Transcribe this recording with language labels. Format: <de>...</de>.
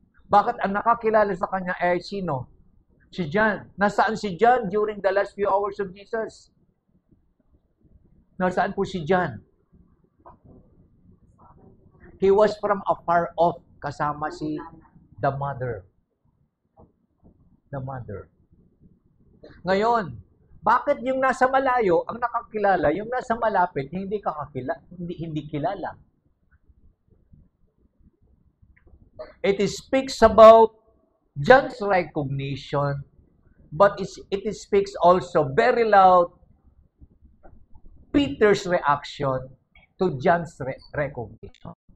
<tl>Bakit ang nakakilala sa kanya ay sino? Si John. Nasaan si John</tl> <en>during the last few hours of Jesus?</en> <tl>Nasaan po si John?</tl> <en>He was from afar off,</en> <tl>kasama si</tl> <en>the mother. The mother.</en> <tl>Ngayon, bakit yung nasa malayo ang nakakilala, yung nasa malapit hindi kilala?</tl> <en>It speaks about John's recognition, but it speaks also very loud Peter's reaction to John's recognition.</en>